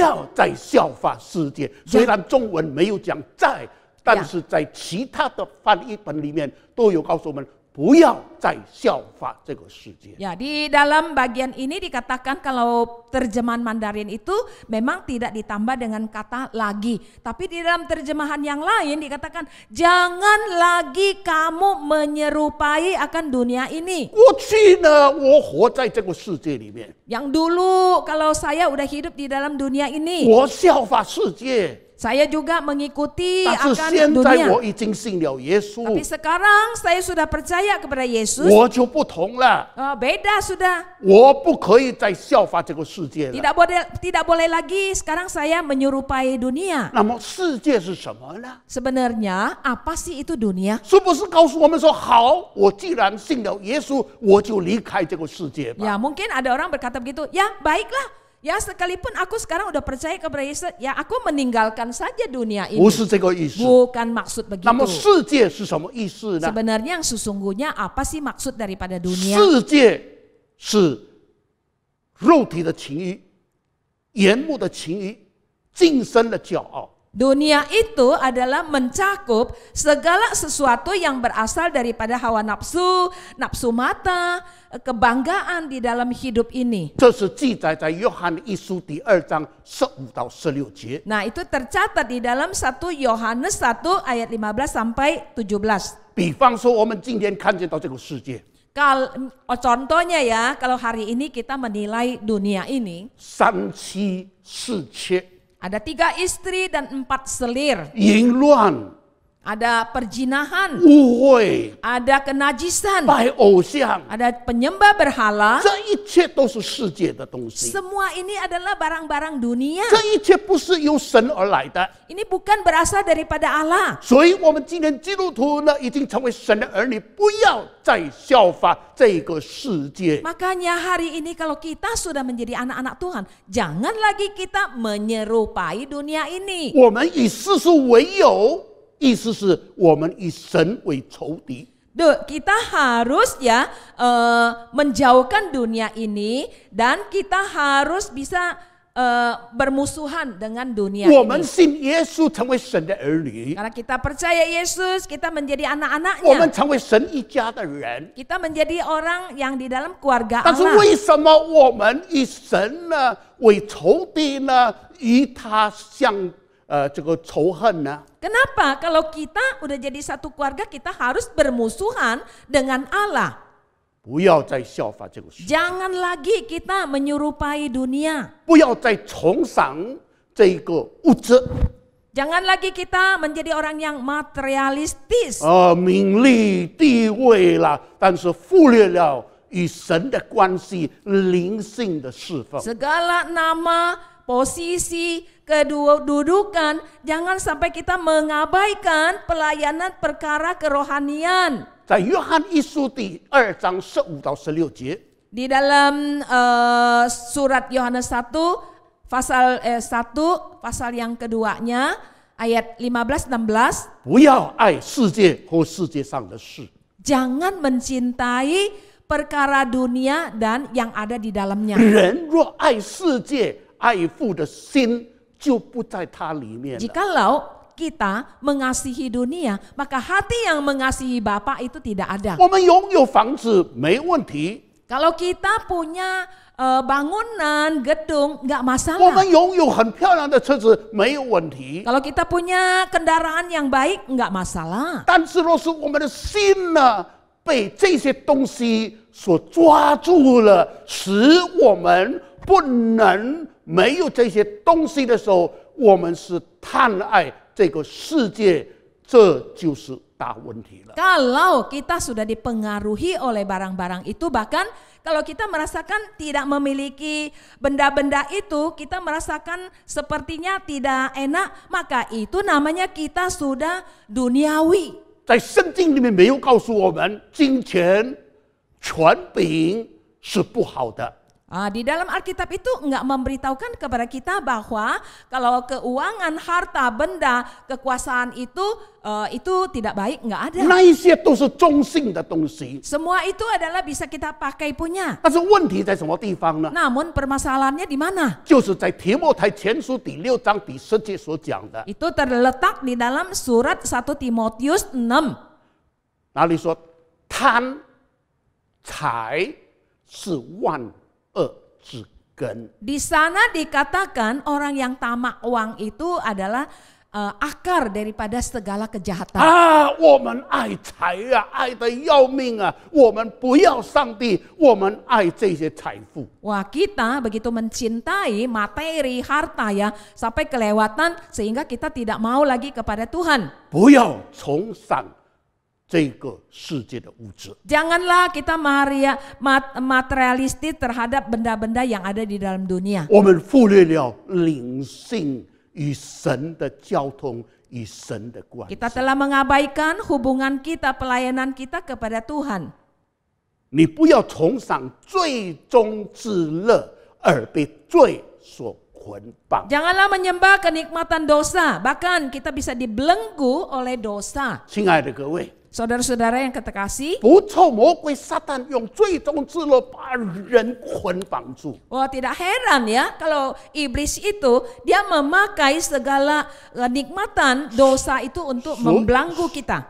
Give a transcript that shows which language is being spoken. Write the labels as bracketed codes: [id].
[zh] 要再效法世界，虽然中文没有讲在，但是在其他的翻译本里面都有告诉我们，不要再效法这个世界。 [id] Ya, di dalam bagian ini dikatakan kalau terjemahan Mandarin itu memang tidak ditambah dengan kata lagi. Tapi di dalam terjemahan yang lain dikatakan jangan lagi kamu menyerupai akan dunia ini. [zh] 过去呢，我活在这个世界里面， [id] Yang dulu kalau saya udah hidup di dalam dunia ini, [zh] 我效法世界， [id] saya juga mengikuti [zh] 但是 [id] akan [zh] 现在 [id] dunia. [zh] 我已经信了耶 [id] Tapi [zh] 稣， [id] sekarang saya sudah percaya kepada Yesus. [zh] 我就不同了， [id] Beda sudah. [zh] 我不可以再效法这个世界了。 [id] Tidak boleh lagi sekarang saya menyerupai dunia. [zh] 那么世界是什么呢？ [id] Sebenarnya apa sih itu dunia? [zh] 是不是告诉我们说，好，我既然信了耶稣，我就离开这个世界吧？ [id] Ya mungkin ada orang berkata begitu, ya baiklah. Ya sekalipun aku sekarang udah percaya kepada Yesus, ya aku meninggalkan saja dunia ini. [zh] 不是这个意思。 [id] Bukan maksud [zh] 那么 [id] begitu. [zh] 世界是什么意思呢？ [id] Sebenarnya yang sesungguhnya apa sih maksud daripada dunia? [zh] 世界是肉体的情欲、眼目的情欲、今生的骄傲。 [id] Dunia itu adalah mencakup segala sesuatu yang berasal daripada hawa nafsu, nafsu mata, kebanggaan di dalam hidup ini. [zh] 这是记载在约翰一书第2章15到16节。 [id] Nah, itu tercatat di dalam 1 Yohanes 1 ayat 15 sampai 17. [zh] 比方说，我们今天看见到这个世界， [id] Contohnya ya, kalau hari ini kita menilai dunia ini, [zh] 三妻四妾、 [id] ada 3 istri dan 4 selir, [zh] 淫乱、 [id] ada perjinahan, [zh] 污秽、 [id] ada kenajisan, [zh] 拜偶像， [id] ada penyembah berhala. [zh] 这一切都是世界的东西。 [id] Semua ini adalah barang-barang dunia. [zh] 这一切不是由神而来的。 [id] Ini bukan berasal daripada Allah. [zh] 所以，我们今天基督徒呢，已经成为神的儿女，不要再效法这个世界。 [id] Makanya hari ini kalau kita sudah menjadi anak-anak Tuhan, jangan lagi kita menyerupai dunia ini. [zh] 我们以世俗为友，意思是我们以神为仇敌。 [id] Kita harus ya menjauhkan dunia ini dan kita harus bisa bermusuhan dengan dunia [zh] 我们 [id] ini. [zh] 信耶稣，成为神的儿女， [id] Karena kita percaya Yesus, kita menjadi [zh] 我们 [id] anak-anaknya. [zh] 成为神一家的人。 [id] Kita menjadi orang yang di dalam keluarga [zh] 但是 [id] Allah. [zh] 为什么我们以神呢为仇敌呢？与他相这个仇恨呢？ [id] Kenapa kalau kita udah jadi satu keluarga kita harus bermusuhan dengan Allah? [zh] 不要再效法这个世界， [id] Jangan lagi kita menyerupai dunia. [zh] 不要再崇尚这个物质 [id] Jangan lagi kita menjadi orang yang materialistis. [zh] 名利地位啦，但是忽略了与神的关系、灵性的侍奉。 [id] Segala nama, posisi, kedudukan, jangan sampai kita mengabaikan pelayanan perkara kerohanian. [zh] 在约翰一书第2章15到16节， [id] Di dalam surat Yohanes 1 pasal 1 pasal yang keduanya ayat 15-16, [zh] 不要爱世界和世界上的事。 [id] jangan mencintai perkara dunia dan yang ada di dalamnya. [zh] 人若爱世界，爱父的心就不在它里面了。 [id] Jikalau kita mengasihi dunia, maka hati yang mengasihi Bapa itu tidak ada. [zh] 我们拥有房子没问题， [id] Kalau kita punya bangunan, gedung, nggak [zh] 我 [id] masalah. [zh] 们拥有很漂亮的车子没有问题。 [id] Kalau kita punya kendaraan yang baik, nggak masalah. [zh] 但是若是我们的心呢，被这些东西所抓住了，使我们不能没有这些东西的时候，我们是贪爱这个世界，这就是大问题了。 [id] Kalau kita sudah dipengaruhi oleh barang-barang itu, bahkan kalau kita merasakan tidak memiliki benda-benda itu, kita merasakan sepertinya tidak enak, maka itu namanya kita sudah duniawi. [zh] 在圣经里面没有告诉我们，金钱、权柄是不好的。 [id] Di dalam Alkitab itu enggak memberitahukan kepada kita bahwa kalau keuangan, harta, benda, kekuasaan itu tidak baik, enggak ada. [zh] 那一些都是中性的东西。 [id] Semua itu adalah bisa kita pakai punya. [zh] 但是问题在什么地方呢？ [id] Namun permasalahannya di mana? [zh] 就是在提摩太前书第6章第10节所讲的， [id] Itu terletak di dalam surat 1 Timotius 6. [zh] 哪里说贪财是万恶之根？ [id] Di sana dikatakan orang yang tamak uang itu adalah akar daripada segala kejahatan. [zh] 啊，我们爱财啊，爱得要命啊！我们不要上帝，我们爱这些财富。 [id] Wah, kita begitu mencintai materi, harta ya, sampai kelewatan sehingga kita tidak mau lagi kepada Tuhan. [zh] 不要崇尚这个世界的物质。 [id] Janganlah kita materialistis terhadap benda-benda yang ada di dalam dunia. [zh] 我们忽略了灵性与神的交通与神的关系。 [id] Kita telah mengabaikan hubungan kita, pelayanan kita kepada Tuhan. [zh] 你不要崇尚最终之乐，而被罪所捆绑。 [id] Janganlah menyembah kenikmatan dosa, bahkan kita bisa dibelenggu oleh dosa. [zh] 亲爱的各位， [id] Saudara-saudara yang terkasih, [zh] 不臭魔鬼撒旦用最终之乐把人捆绑住。 [id] wah tidak heran ya kalau iblis itu dia memakai segala nikmatan dosa itu untuk membelenggu kita.